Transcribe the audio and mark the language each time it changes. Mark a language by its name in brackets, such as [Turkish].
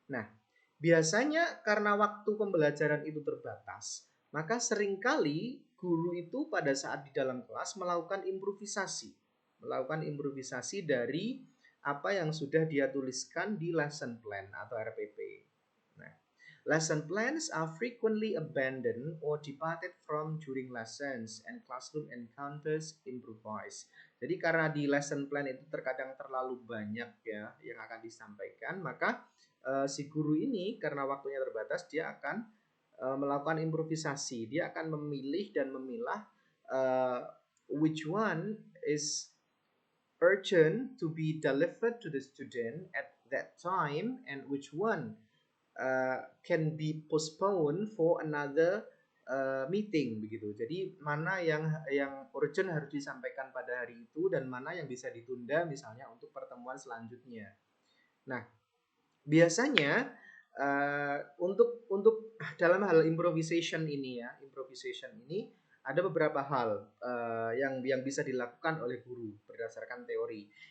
[Indonesian] Nah, biasanya karena waktu pembelajaran itu terbatas, maka seringkali guru itu pada saat di dalam kelas melakukan improvisasi dari apa yang sudah dia tuliskan di lesson plan atau RPP. [English] Nah, lesson plans are frequently abandoned or departed from during lessons and classroom encounters improvise. [Indonesian] Jadi karena di lesson plan itu terkadang terlalu banyak ya yang akan disampaikan, maka si guru ini karena waktunya terbatas dia akan melakukan improvisasi. Dia akan memilih dan memilah [English] which one is urgent to be delivered to the student at that time and which one can be postponed for another meeting begitu. [Indonesian] Jadi mana yang urgent harus disampaikan pada hari itu dan mana yang bisa ditunda misalnya untuk pertemuan selanjutnya. Nah, biasanya Untuk dalam hal improvisation ini ada beberapa hal yang bisa dilakukan oleh guru berdasarkan teori.